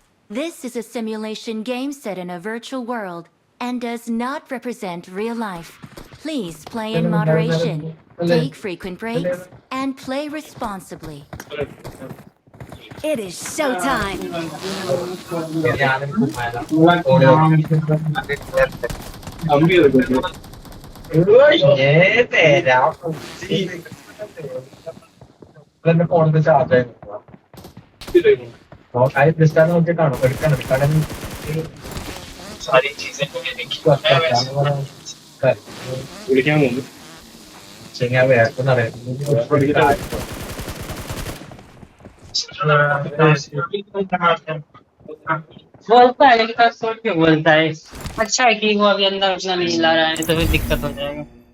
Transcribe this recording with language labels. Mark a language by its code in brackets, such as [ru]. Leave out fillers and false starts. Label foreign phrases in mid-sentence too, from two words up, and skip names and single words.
[en] This is a simulation game set in a virtual world and does not represent real life. Please play in moderation, take frequent breaks, and play responsibly. It is showtime. [ml] ഫോണിന്റെ ചാർജ് നോക്കിയിട്ടാണോ എടുക്കാൻ വിളിക്കാൻ പോകുന്നു [hi] बोलता है लेकिन सोच के बोलता है। अच्छा है कि वो अभी अंदर उतना नहीं ला रहा है तो फिर दिक्कत हो जाएगा।